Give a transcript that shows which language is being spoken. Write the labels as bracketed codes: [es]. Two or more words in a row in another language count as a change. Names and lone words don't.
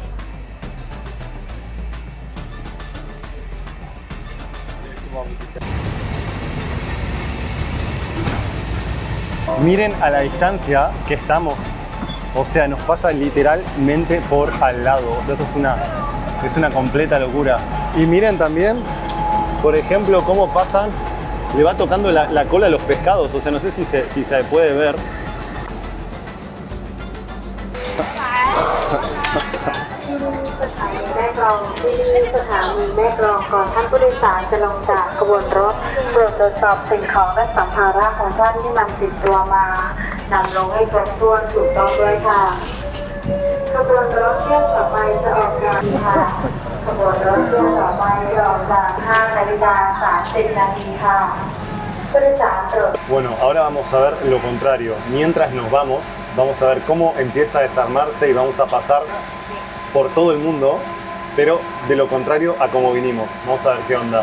[es] Miren a la distancia que estamos. O sea, nos pasa literalmente por al lado. O sea, esto es una completa locura. Y miren también, por ejemplo, cómo pasan. Le va tocando la cola a los pescados. O sea, no sé si se puede ver. [th] ที่นี่สถานีแม่กลองก่อนท่านผู้โดยสารจะลงจากขบวนรถโปรดตรวจสอบสิ่งของและสัมภาระของท่านที่นำติดตัวมานำลงให้ครบถ้วนถูกต้องด้วยค่ะขบวนรถเที่ยวต่อไปจะออกจากค่ะขบวนรถเที่ยวต่อไปจะออกจาก 5:30 น. ค่ะ [es] Bueno, ahora vamos a ver lo contrario. Mientras nos vamos a ver cómo empieza a desarmarse y vamos a pasar por todo el mundo, pero de lo contrario a como vinimos. Vamos a ver qué onda.